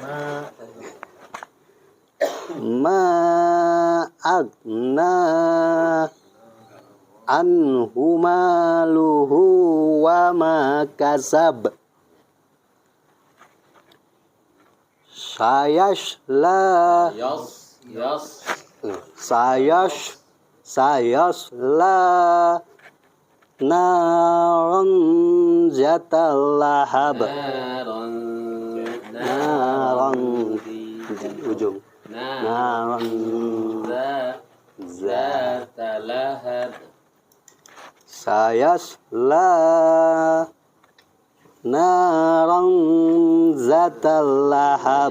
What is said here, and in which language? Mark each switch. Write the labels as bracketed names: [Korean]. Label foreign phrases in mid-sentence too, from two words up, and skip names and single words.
[Arabic] ما أغنى عنه ماله وما كسب. سيصلى نارا ذات لهب. Naron ujung. Naron ذات لهب. سيصلى نارا ذات لهب.